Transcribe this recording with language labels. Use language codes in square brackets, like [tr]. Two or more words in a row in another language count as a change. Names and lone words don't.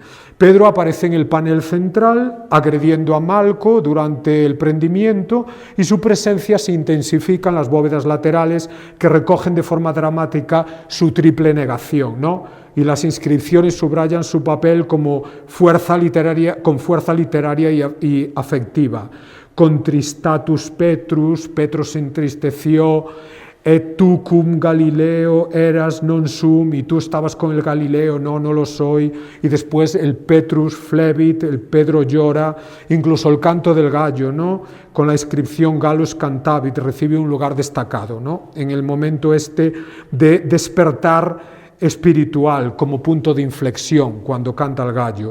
[es] Pedro aparece en el panel central agrediendo a Malco durante el prendimiento, y su presencia se intensifica en las bóvedas laterales, que recogen de forma dramática su triple negación, ¿no? Y las inscripciones subrayan su papel como fuerza literaria, con fuerza literaria y afectiva. [la] Contristatus Petrus, [es] Petro se entristeció, [la] et tu cum Galileo eras non sum, [es] y tú estabas con el Galileo, no lo soy. Y después el [la] Petrus flebit, [es] el Pedro llora, incluso el canto del gallo, ¿no? Con la inscripción [la] Gallus cantabit, [es] recibe un lugar destacado, ¿no? En el momento este de despertar espiritual como punto de inflexión cuando canta el gallo.